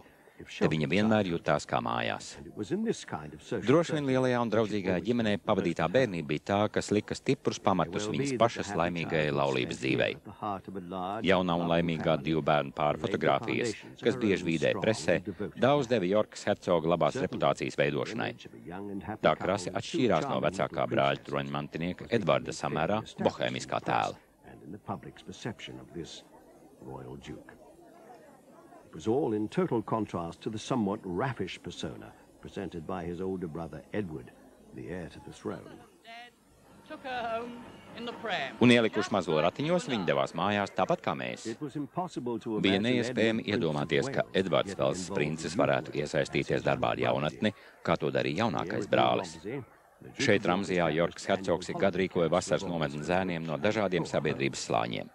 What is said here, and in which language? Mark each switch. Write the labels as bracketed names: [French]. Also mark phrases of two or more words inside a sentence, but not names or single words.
[Latvian] Te viņa vienmēr jutās kā mājās. Droši vien lielajā un draudzīgajā ģimenē pavadītā bērnība bija tā, kas lika stiprus pamatus viņas pašas laimīgajai laulības dzīvei. Jaunā un laimīgā divu bērnu pāra fotogrāfijas, kas bieži vīdē presē, daudz deva Jorkas hercoga labās reputācijas veidošanai. Tā krasi atšķīrās no vecākā brāļa troņmantinieka Edvarda samērā bohēmiskā tēla. [English] It was all in total contrast to the somewhat raffish persona presented by his older brother Edward, the heir to the throne. [Latvian] Un ielikuši mazo ratiņos, viņi devās mājās tāpat kā mēs. Bija neiespējami iedomāties, ka Edvards Velsas princis varētu iesaistīties darbā ar jaunatni, kā to darīja jaunākais brālis. Šeit Ramzijā Jorkas hercogs ik gadu rīkoja vasaras nometni zēniem no dažādiem sabiedrības slāņiem.